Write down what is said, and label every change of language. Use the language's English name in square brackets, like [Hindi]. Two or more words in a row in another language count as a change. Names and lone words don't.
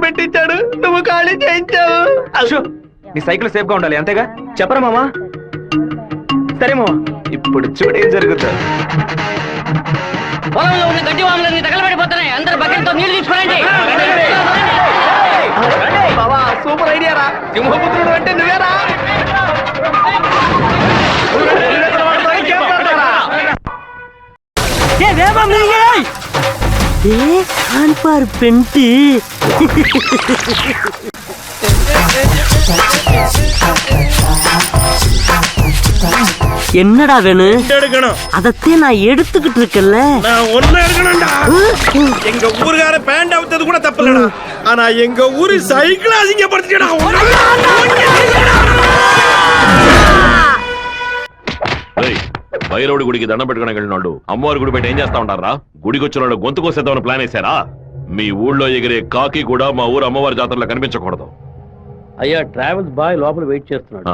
[Telugu] పెట్టించాడు, నువ్వు ఖాళీ చేయించావు. నీ [English] cycle safe [Telugu] గా ఉండాలి అంతేగా? చెప్పరా మామా? సరే మామా, ఇప్పుడు చూడేం జరుగుతుంది. పొలంలో ఉన్న గడ్డి వాములన్నీ తగలబడిపోతున్నాయి. అందరూ బకెట్తో నీళ్లు తీసుకోండి. బావా [English] super idea [Telugu] రా. సింహపుత్రుడు అంటే నువ్వేరా? [Tamil] பெண்டி என்னடா வேணும்? அதத்தே நான் எடுத்துக்கிட்டு இருக்கேன்ல. நான் ஒண்ணு எடுக்கணும்டா. எங்க ஊருக்கார பேண்ட் அவுத்தது கூட தப்பில்லடா. ஆனா எங்க ஊரு சைக்கிள் அசிங்கப்படுத்திட்டா. [Telugu] భైరవుడి గుడికి దండం పెట్టుకుని వెళ్ళినాడు అమ్మవారి గుడి పెట్టి ఏం చేస్తా ఉంటారా? గుడికి వచ్చిన వాళ్ళు గొంతు కోసేద్దామని ప్లాన్ వేశారా? మీ ఊళ్ళో ఎగిరే కాకి కూడా మా ఊరు అమ్మవారి జాతరలో కనిపించకూడదు. అయ్యా [English] travels boy [Telugu] లోపల వెయిట్ చేస్తున్నాడు.